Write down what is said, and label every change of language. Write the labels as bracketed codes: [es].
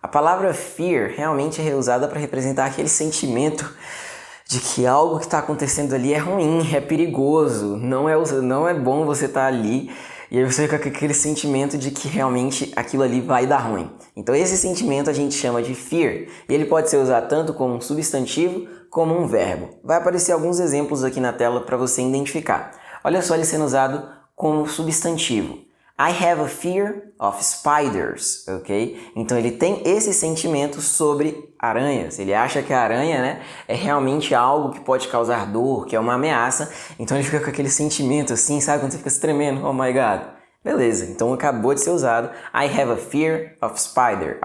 [pt] A palavra fear realmente é usada para representar aquele sentimento de que algo que está acontecendo ali é ruim, é perigoso, não é bom você estar ali e aí você fica com aquele sentimento de que realmente aquilo ali vai dar ruim. Então esse sentimento a gente chama de fear e ele pode ser usado tanto como um substantivo como um verbo. Vai aparecer alguns exemplos aqui na tela para você identificar. Olha só ele sendo usado como substantivo. [en] I have a fear of spiders, ok? [pt] Então ele tem esse sentimento sobre aranhas. Ele acha que a aranha, né, é realmente algo que pode causar dor, que é uma ameaça. Então ele fica com aquele sentimento assim, sabe? Quando você fica se tremendo, [en] oh my god. [pt] Beleza, então acabou de ser usado. [en] I have a fear of spider.